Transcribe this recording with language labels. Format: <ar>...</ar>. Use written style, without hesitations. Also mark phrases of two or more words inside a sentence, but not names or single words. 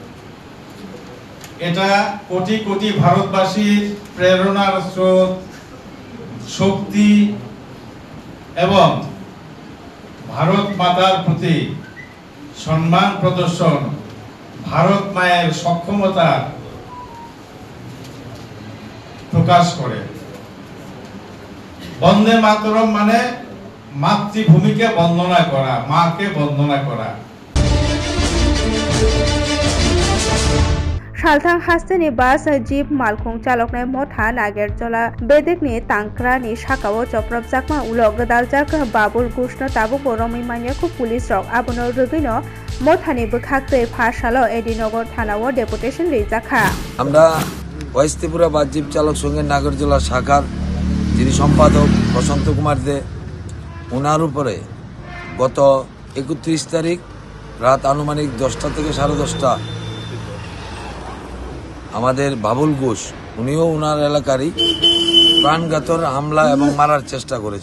<bn>এটা কোটি কোটি ভারতবাসীর প্রেরণার স্রোত, শক্তি এবং ভারত মাতার প্রতি সম্মান প্রদর্শন, ভারত মায়ের সক্ষমতা প্রকাশ করে। বন্দে মাতরম মানে মাতৃভূমিকে বন্দনা করা, মাকে বন্দনা করা।</bn> <trp>सालथां हास्टेनि बास जीप मालखुं चालकनाय मथा नागेरजला बेदेकनि तांक्रानि साकाओ चप्रबजाकमा उलो गदालजाक बाबुल गुष्ण ताबुक रमिमानियाखौ पुलिस रक आबुनो रगैनो मथानि बखाक्तै फासालो एडिनगर थानाओ डेपुटेशन दैजाखा।</trp> <bn>আমরা ওয়েস্ট ত্রিপুরা বাস জিপ চালক সংঘের নাগরজলা শাখার যিনি সম্পাদক বসন্ত কুমার দে, ওনার উপরে গত 31 তারিখ রাত আনুমানিক 10টা থেকে 10:30 আমাদের বাবুল ঘোষ, উনিও ওনার এলাকারই, প্রাণঘাতক হামলা এবং মারার চেষ্টা করেছে।</bn>